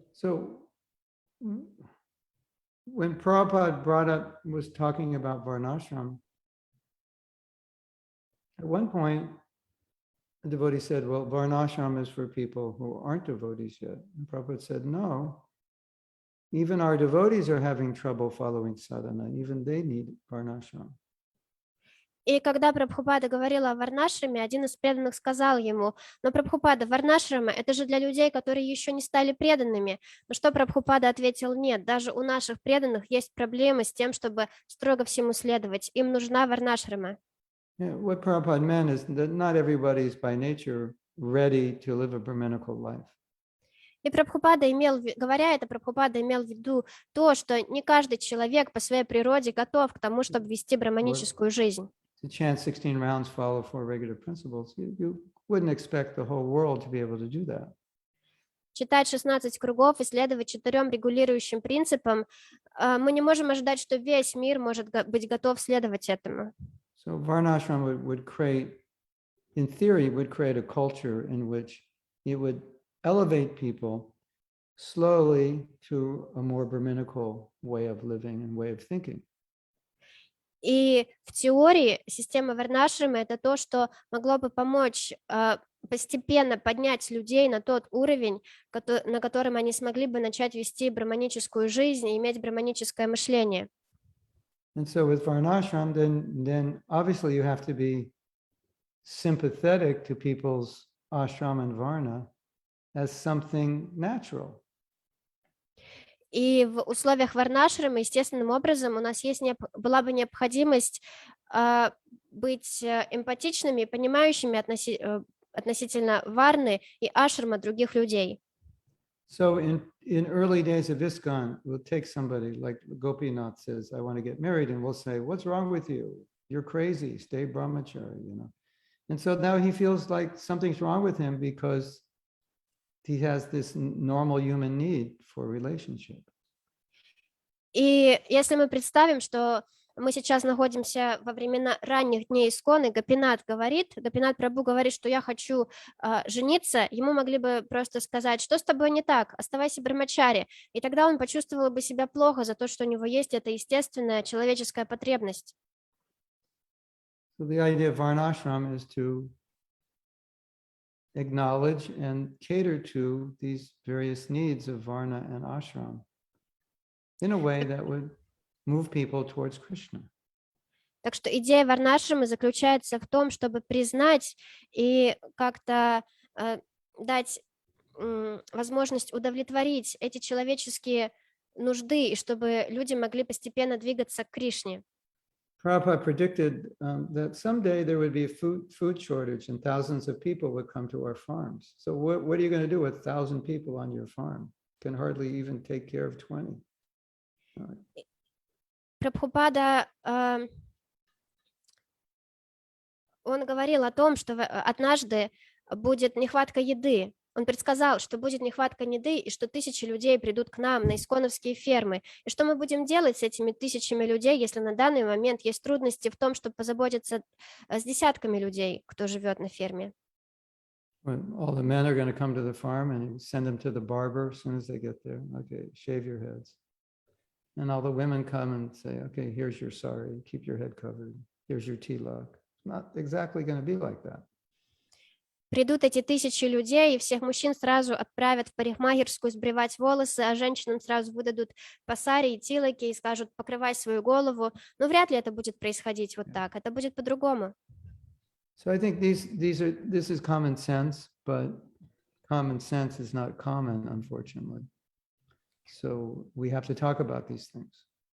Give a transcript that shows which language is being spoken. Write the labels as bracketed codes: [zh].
[en] So when Prabhupada was talking about Varnashram, at one point, the devotee said, well, Varnashram is for people who aren't devotees yet. And Prabhupada said, no, even our devotees are having trouble following sadhana. Even they need Varnashram. [ru] И когда Прабхупада говорила о Варнашраме, один из преданных сказал ему: но Прабхупада, Варнашрама — это же для людей, которые еще не стали преданными. На что Прабхупада ответил: нет, даже у наших преданных есть проблемы с тем, чтобы строго всему следовать. Им нужна Варнашрама. [en] What Prabhupada meant is that not everybody is by nature ready to live a Brahminical life. [ru] И Прабхупада говоря это, Прабхупада имел в виду то, что не каждый человек по своей природе готов к тому, чтобы вести браманическую жизнь. [en] To chant 16 rounds, follow 4 regular principles, you wouldn't expect the whole world to be able to do that. [ru] Читать 16 кругов и следовать 4 регулирующим принципам, мы не можем ожидать, что весь мир может быть готов следовать этому. [en] So Varnashram would create, in theory, would create a culture in which it would elevate people slowly to a more Brahminical way of living and way of thinking. [ru] И в теории система Варнашрама — это то, что могло бы помочь постепенно поднять людей на тот уровень, на котором они смогли бы начать вести браманическую жизнь и иметь браманическое мышление. [en] And so with Varnashram, then obviously you have to be sympathetic to people's ashram and varna as something natural. [ru] И в условиях Варнашрама естественным образом у нас была бы необходимость быть эмпатичными и понимающими относительно варны и ашрама других людей. [en] So in early days of ISKCON, we'll take somebody like Gopinath says, I want to get married, and we'll say, what's wrong with you? You're crazy, stay brahmachari, you know. And so now he feels like something's wrong with him because he has this normal human need for relationship. [ru] И если мы представим, что мы сейчас находимся во времена ранних дней Исконы, Гопинат Прабху говорит, что я хочу жениться, ему могли бы просто сказать, что с тобой не так, оставайся брамачари, и тогда он почувствовал бы себя плохо за то, что у него есть эта естественная человеческая потребность. [en] So the idea of varnashram is to acknowledge and cater to these various needs of varna and ashram in a way that would move people towards Krishna. [ru] Так что идея варнашрамы заключается в том, чтобы признать и как-то дать возможность удовлетворить эти человеческие нужды, и чтобы люди могли постепенно двигаться к Кришне. [en] Prabhupada predicted that someday there would be a food shortage and thousands of people would come to our farms. So what are you going to do with 1,000 people on your farm? Can hardly even take care of 20. [ru] Прабхупада, он говорил о том, что однажды будет нехватка еды. Он предсказал, что будет нехватка еды, и что 1000 людей придут к нам на исконовские фермы. И что мы будем делать с этими 1000 людей, если на данный момент есть трудности в том, чтобы позаботиться с десятками людей, кто живет на ферме? [en] When all the men are going to come to the farm and you send them to the barber as soon as they get there. Okay, shave your heads. And all the women come and say, okay, here's your sari, keep your head covered. Here's your tilak. It's not exactly going to be like that. [ru] Придут эти 1000 людей, и всех мужчин сразу отправят в парикмахерскую сбривать волосы, а женщинам сразу выдадут пасари и тилаки и скажут, покрывай свою голову. Но вряд ли это будет происходить вот так, это будет по-другому. [en] So I think this is common sense, but common sense is not common, unfortunately. So we have to talk about these things.